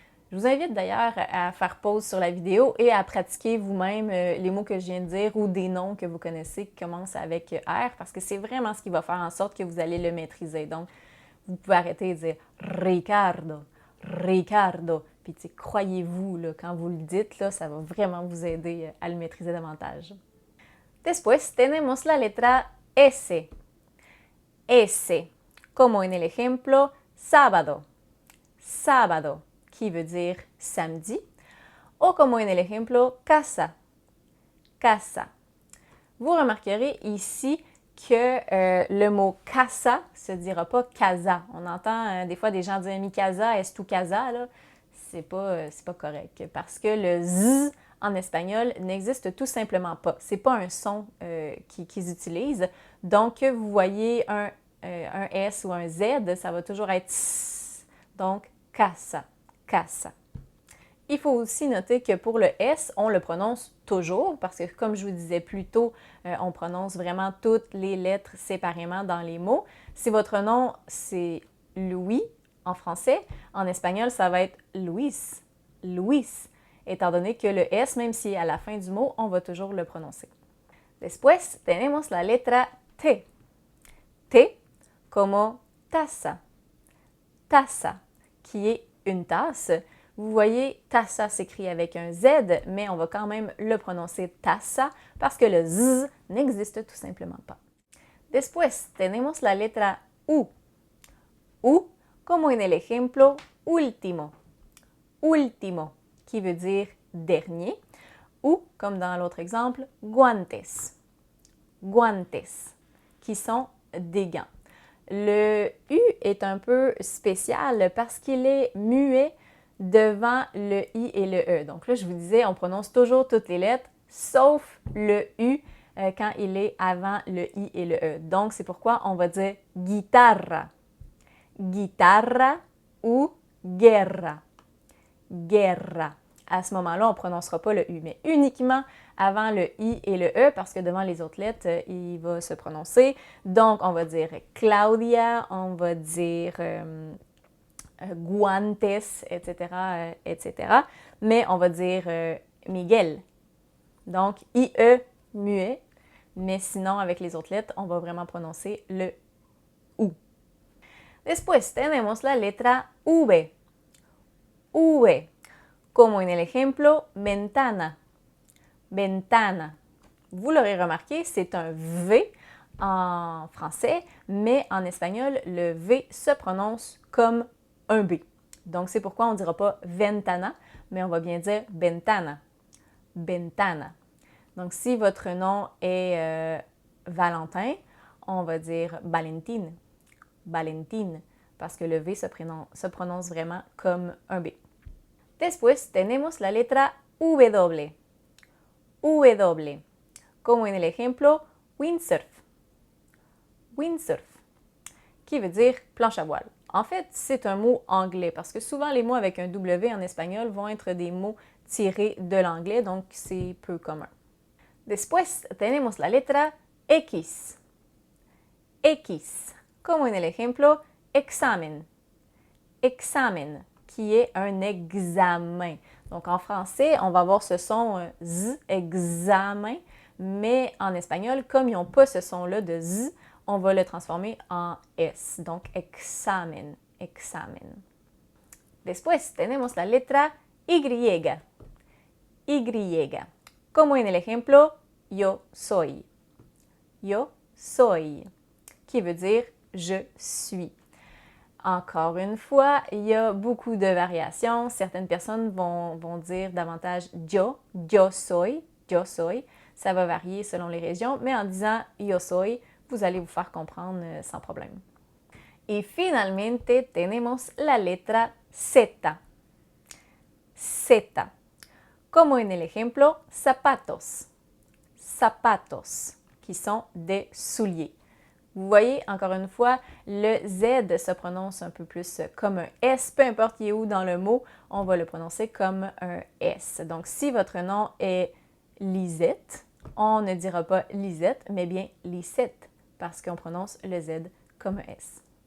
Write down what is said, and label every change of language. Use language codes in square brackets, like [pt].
[fr] Je vous invite d'ailleurs à faire pause sur la vidéo et à pratiquer vous-même les mots que je viens de dire ou des noms que vous connaissez qui commencent avec R parce que c'est vraiment ce qui va faire en sorte que vous allez le maîtriser. Donc, vous pouvez arrêter de dire Ricardo, Ricardo. Puis, croyez-vous, là, quand vous le dites, là, ça va vraiment vous aider à le maîtriser davantage. [es] Después tenemos la letra S. S, como en el ejemplo sábado. Sábado, [fr] qui veut dire samedi, [es] o como en el ejemplo casa, casa. [fr] Vous remarquerez ici que le mot casa se dira pas casa. On entend des fois des gens dire [es] mi casa, est tu casa, [fr] là. C'est pas correct parce que le z en espagnol n'existe tout simplement pas. C'est pas un son qu'ils utilisent. Donc, vous voyez un S ou un Z, ça va toujours être s. Donc, casa. Casa. Il faut aussi noter que pour le S, on le prononce toujours parce que, comme je vous disais plus tôt, on prononce vraiment toutes les lettres séparément dans les mots. Si votre nom, c'est Louis en français, en espagnol, ça va être Luis, Luis, étant donné que le S, même si à la fin du mot, on va toujours le prononcer. [es] Después tenemos la letra T. T como taza. Taza, [fr] qui est une tasse. Vous voyez, taza s'écrit avec un Z, mais on va quand même le prononcer taza parce que le Z n'existe tout simplement pas. [es] Después tenemos la letra U. U, como en el ejemplo último. Último, [fr] qui veut dire dernier, ou, comme dans l'autre exemple, guantes. Guantes, qui sont des gants. Le U est un peu spécial parce qu'il est muet devant le I et le E. Donc là, je vous disais, on prononce toujours toutes les lettres, sauf le U quand il est avant le I et le E. Donc, c'est pourquoi on va dire guitarra, guitarra ou guerra, guerra. À ce moment-là, on ne prononcera pas le U, mais uniquement avant le I et le E, parce que devant les autres lettres, il va se prononcer. Donc, on va dire Claudia, on va dire guantes, etc., etc. Mais on va dire Miguel. Donc, IE muet, mais sinon, avec les autres lettres, on va vraiment prononcer le U. [es] Después tenemos la letra V. V. Como en el ejemplo, ventana. Ventana. [fr] Vous l'aurez remarqué, c'est un V en français, mais en espagnol, le V se prononce comme un B. Donc, c'est pourquoi on ne dira pas ventana, mais on va bien dire ventana. Ventana. Donc, si votre nom est Valentin, on va dire Valentine. Valentine, parce que le V se prononce vraiment comme un B. [es] Después tenemos la letra W. W. Como en el ejemplo, windsurf. [fr] Windsurf, qui veut dire planche à voile. En fait, c'est un mot anglais parce que souvent les mots avec un W en espagnol vont être des mots tirés de l'anglais, donc c'est peu commun. [es] Después tenemos la letra X. X, como en el ejemplo, examen. [fr] Examen, qui est un examen. Donc en français, on va avoir ce son Z, examen, mais en espagnol, comme ils n'ont pas ce son-là de Z, on va le transformer en S. Donc examen, examen. [es] Después tenemos la letra Y. Y, como en el ejemplo, yo soy. [fr] Yo soy, qui veut dire je suis. Encore une fois, il y a beaucoup de variations. Certaines personnes vont dire davantage yo soy, yo soy. Ça va varier selon les régions, mais en disant yo soy, vous allez vous faire comprendre sans problème. [es] Y finalmente tenemos la letra Z. Z. Como en el ejemplo, zapatos. [fr] Zapatos, qui sont des souliers. Vous voyez, encore une fois, le Z se prononce un peu plus comme un S. Peu importe qui est où dans le mot, on va le prononcer comme un S. Donc, si votre nom est Lisette, on ne dira pas Lisette, mais bien Lisette, parce qu'on prononce le Z comme un S.